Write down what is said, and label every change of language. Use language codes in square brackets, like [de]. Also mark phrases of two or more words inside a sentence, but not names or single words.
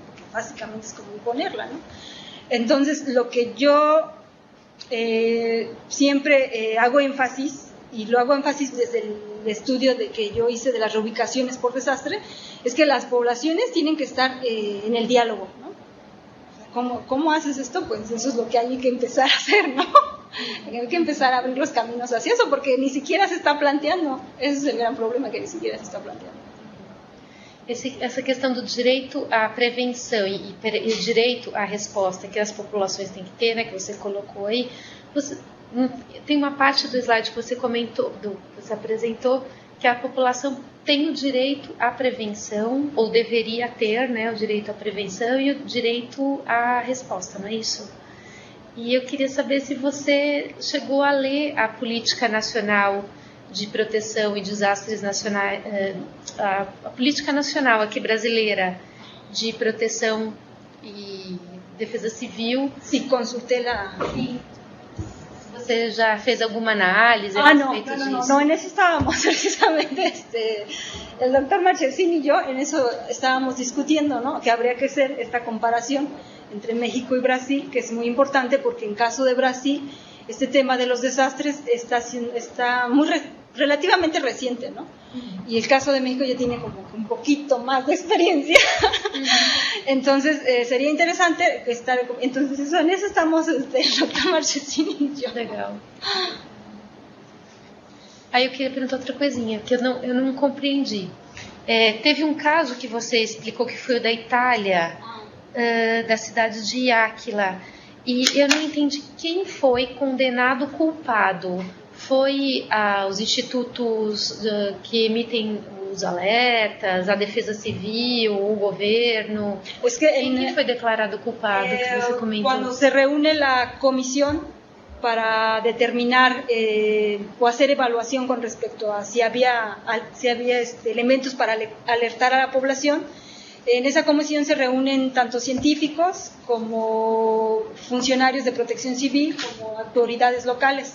[es] Porque básicamente es como imponerla, ¿no? Entonces, lo que yo siempre hago énfasis, y lo hago énfasis desde el estudio que yo hice de las reubicaciones por desastre, es que las poblaciones tienen que estar en el diálogo, ¿no? ¿Cómo haces esto? Pues eso es lo que hay que empezar a hacer, ¿no? Hay que empezar a abrir los caminos hacia eso, porque ni siquiera se está planteando. Ese es el gran problema, que ni siquiera se está planteando. [pt] Essa questão do direito à prevenção e o direito à resposta que as populações têm que ter, né, que você colocou aí, tem uma parte do slide que você comentou, que você apresentou, que a população tem o direito à prevenção, ou deveria ter, né, o direito à prevenção e o direito à resposta, não é isso? E eu queria saber se você chegou a ler a Política Nacional de Proteção e Desastres Nacionais, a Política Nacional aqui brasileira de Proteção e Defesa Civil. [es] Sí, consulté la... Sí. [pt] ¿Você já fez alguma análise a respeito disso? [es] No, en eso estábamos precisamente, el doctor Marchesín y yo, en eso estábamos discutiendo, ¿no? Que habría que hacer esta comparación entre México y Brasil, que es muy importante porque en caso de Brasil, este tema de los desastres está relativamente reciente, ¿no? Y el caso de México ya tiene como un poquito más de experiencia. Entonces, sería interesante estar... Entonces, en eso estamos el doctor Marchesín y yo. [pt] Legal. Aí eu queria perguntar outra coisinha, que eu não compreendi. Teve um caso que você explicou que foi o da Itália, da cidade de Áquila, e eu não entendi quem foi condenado culpado. Foi os institutos que emitem os alertas, a Defesa Civil, o governo? Quem foi declarado culpado, que você comentou? [es] Cuando se reúne la comisión para determinar o hacer evaluación con respecto a si había elementos para alertar a la población, en esa comisión se reúnen tanto científicos como funcionarios de protección civil como autoridades locales.